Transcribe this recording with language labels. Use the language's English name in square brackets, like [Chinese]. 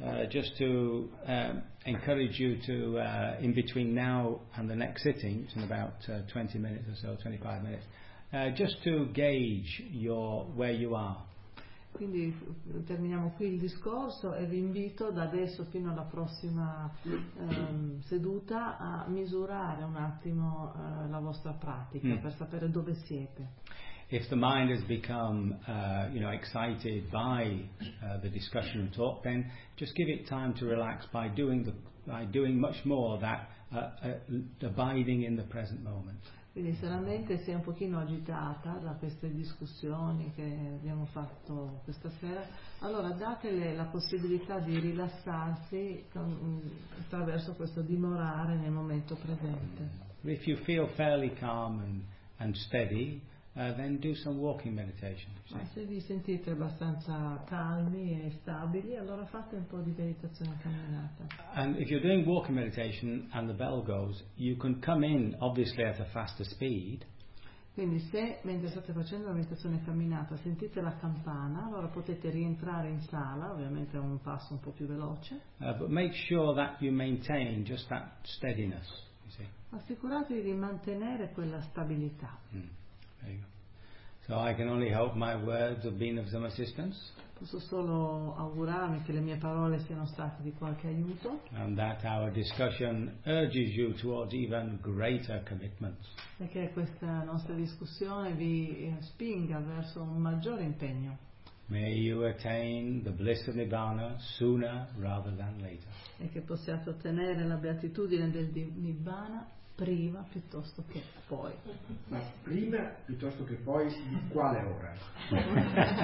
[English] just to encourage you to, in between now and the next sitting, it's in about 20 minutes or so, 25 minutes, just to gauge your where you are. [Italian] Quindi terminiamo qui il discorso e vi invito da adesso fino alla prossima seduta a misurare un attimo la vostra pratica per sapere dove siete. [English] If the mind has become you know, excited by the discussion and talk, then just give it time to relax by doing much more that abiding in the present moment. [Italian] Quindi se la mente si è un pochino agitata da queste discussioni che abbiamo fatto questa sera, allora datele la possibilità di rilassarsi attraverso questo dimorare nel momento presente. [English] If you feel fairly calm and steady, then do some walking meditation. [Italian] Ma se vi sentite abbastanza calmi e stabili, allora fate un po' di meditazione camminata. [English] And if you're doing walking meditation and the bell goes, you can come in obviously at a faster speed. [Italian] Quindi se mentre state facendo la meditazione camminata sentite la campana, allora potete rientrare in sala, ovviamente a un passo un po' più veloce. [English] But make sure that you maintain just that steadiness. [Italian] Assicuratevi di mantenere quella stabilità. [English] So I can only hope my words have been of some assistance. [Italian] Posso solo augurarmi che le mie parole siano state di qualche aiuto. [English] And that our discussion urges you towards even greater commitment. [Italian] E che questa nostra discussione vi spinga verso un maggiore impegno. [English] May you attain the bliss of Nibbana sooner rather than later. [Italian] E che possiate ottenere la beatitudine del Nibbana prima piuttosto che poi. Ma prima piuttosto che poi, di quale ora?